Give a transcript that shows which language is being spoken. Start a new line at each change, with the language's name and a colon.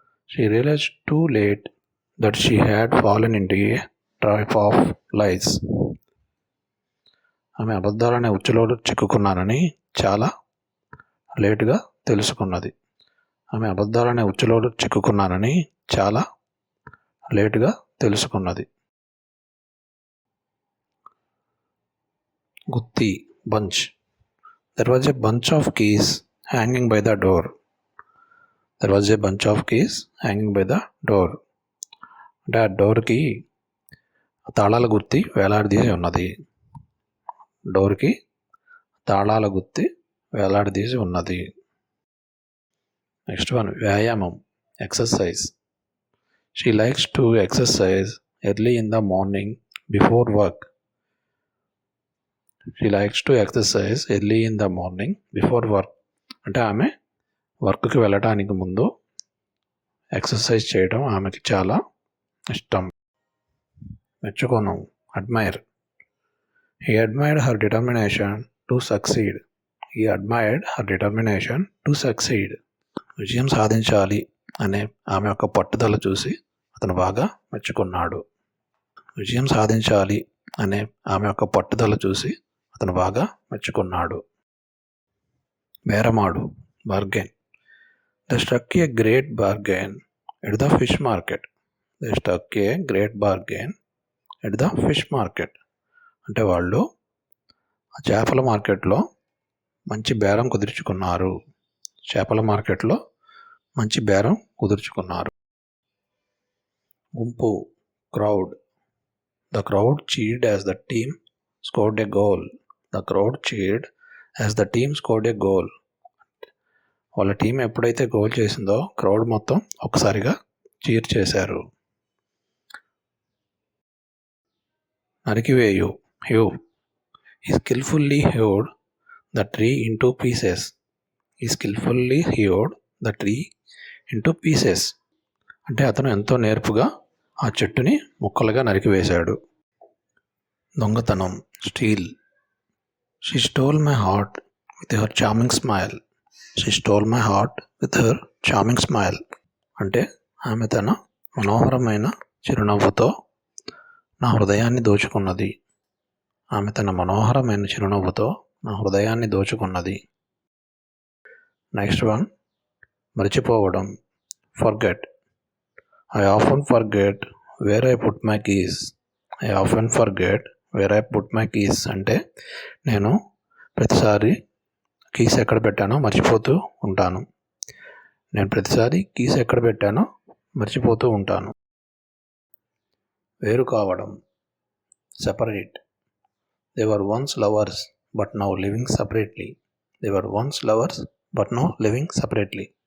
English: She realized too late that she had fallen into a trap of lies.
Telugu: ఆమె అబద్ధాలనే ఉచ్చులో చిక్కుకున్నానని చాలా లేటుగా తెలుసుకున్నది. ఆమె అబద్ధాలనే ఉచ్చులో చిక్కుకున్నానని చాలా లేటుగా తెలుసుకున్నది.
English: గుత్తి bunch. There was a bunch of keys hanging by the door. There was a bunch of keys hanging by the door
Telugu: అంటే ఆ డోర్కి తాళాల గుత్తి వేలాడదీసి ఉన్నది. డోర్కి తాళాల గుత్తి వేలాడదీసి ఉన్నది.
English: Next one, వ్యాయామం, exercise. She likes to exercise early in the morning before work. She likes to exercise early in the morning before work
Telugu: అంటే ఆమె వర్క్కి వెళ్ళటానికి ముందు ఎక్సర్సైజ్ చేయడం ఆమెకి చాలా ఇష్టం. మెచ్చుకోను, admire.
English: He admired her determination to succeed. He admired her determination to succeed.
Telugu: విజయం సాధించాలి అనే ఆమె యొక్క పట్టుదల చూసి అతను బాగా మెచ్చుకున్నాడు. విజయం సాధించాలి అనే ఆమె యొక్క పట్టుదల చూసి అతను బాగా మెచ్చుకున్నాడు. బేరమాడు, bargain.
English: They struck a great bargain at the fish market. They struck a great bargain at the fish market.
Telugu: అంటే వాళ్ళు ఆ చేపల మార్కెట్లో మంచి బేరం కుదుర్చుకున్నారు. చేపల మార్కెట్లో మంచి బేరం కుదుర్చుకున్నారు.
English: గుంపు, crowd. The crowd cheered as the team scored a goal. The crowd cheered as the team scored a goal.
Telugu: వాళ్ళ టీం ఎప్పుడైతే గోల్ చేసిందో క్రౌడ్ మొత్తం ఒకసారిగా చీర్ చేశారు. నరికివేయు, hue.
English: He skillfully hewed the tree into pieces. He skillfully hewed the tree into pieces.
Telugu: అంటే అతను ఎంతో నేర్పుగా ఆ చెట్టుని ముక్కలుగా నరికివేశాడు. దొంగతనం, steel.
English: She stole my heart with her charming smile. She stole my heart with her charming smile.
Telugu: అంటే ఆమె తన మనోహరమైన చిరునవ్వుతో నా హృదయాన్ని దోచుకున్నది. ఆమె తన మనోహరమైన చిరునవ్వుతో నా హృదయాన్ని దోచుకున్నది.
English: next one,
Telugu: మర్చిపోవడం, forget.
English: I often forget where I put my keys. I often forget where I put my keys
Telugu: అంటే నేను ప్రతిసారి కీస్ ఎక్కడ పెట్టానో మర్చిపోతూ ఉంటాను. నేను ప్రతిసారి కీస్ ఎక్కడ పెట్టానో మర్చిపోతూ ఉంటాను. వేరు కావడం, separate.
English: They were once lovers but now living separately. They were once lovers but now living separately.